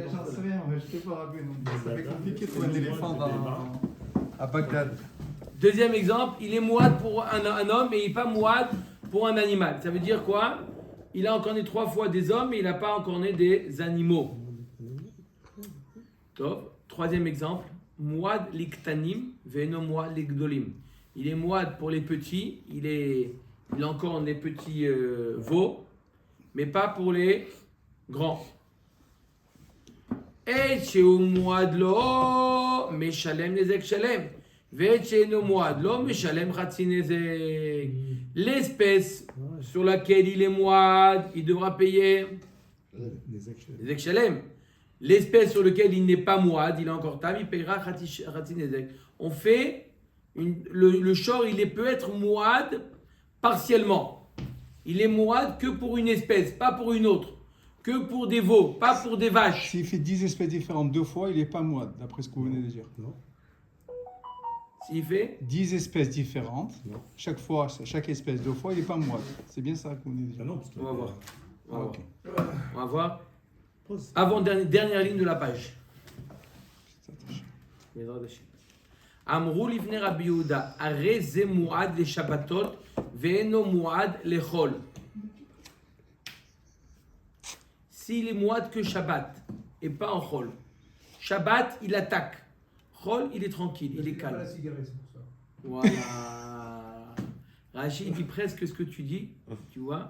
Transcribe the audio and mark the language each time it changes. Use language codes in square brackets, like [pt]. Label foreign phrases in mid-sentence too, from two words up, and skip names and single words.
[fr] J'en sais rien, mais je ne t'ai pas rappelé. Ça fait compliqué de trouver un éléphant à Bagdad. Deuxième exemple, il est Muad pour un homme et il n'est pas Muad pour un animal. Ça veut dire quoi? Il a encorné 3 fois des hommes et il n'a pas encorné des animaux. Top. Troisième exemple, [he] מועד לקטנים ואינו מועד לגדולים. [fr] Il est Muad pour les petits, il encorne les petits veaux, mais pas pour les grands. Et chez [he] מועד לו משלם נזק שלם. וכשאינו מועד לו, משלם חצי נזק. [fr] L'espèce sur laquelle il est Muad, il devra payer [he] נזק שלם. [fr] L'espèce sur laquelle il n'est pas Muad, il est encore tam, il payera [he] חצי נזק. [fr] On fait le shor, peut être Muad partiellement. Il est Muad que pour une espèce, pas pour une autre. Que pour des veaux, pas pour des vaches. S'il fait 10 espèces différentes 2 fois, il n'est pas Muad, d'après ce que vous venez de dire. Non. S'il fait 10 espèces différentes, Non. chaque espèce 2 fois, il n'est pas Muad. C'est bien ça que vous venez de dire. Ah non, parce que On va voir. Ah, ok. On va voir. Pose. Avant dernière ligne de la page. [he] אמרו לבני רבי יהודה, הרי זה מועד לשבתות ואינו מועד לחול. [fr] S'il est muad que Shabbat et pas en chol. Shabbat, il attaque. Chol, il est tranquille, il est calme. Voilà. Rachid dit presque ce que tu dis, tu vois.